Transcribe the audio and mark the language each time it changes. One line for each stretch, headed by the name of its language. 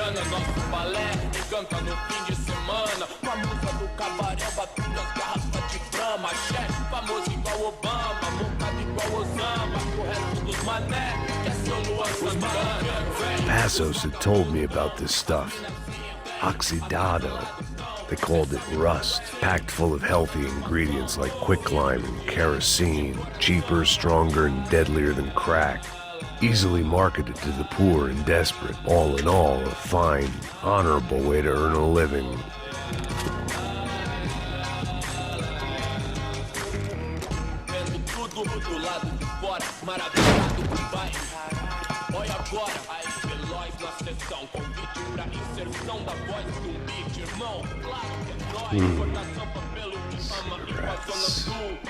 Portuguese: Nosso balé canta no fim de semana. Com a música do cabaré, batendo as garrafas de brama. Chefe famoso igual Obama, montado igual Osama. O resto dos mané, que é seu Luan Santana.
English: Passos had told me about this stuff. Oxidado. They called it rust, packed full of healthy ingredients like quicklime and kerosene, cheaper, stronger, and deadlier than crack. Easily marketed to the poor and desperate. All in all, a fine, honorable way to earn a living.
Portuguese: Vendo tudo do lado de fora, maravilhado do bairro. Olha agora, aí veloz na sessão. Convite pra inserção da voz de beat, irmão. Claro que é nóis, coração pelo que ama e com a zona sul.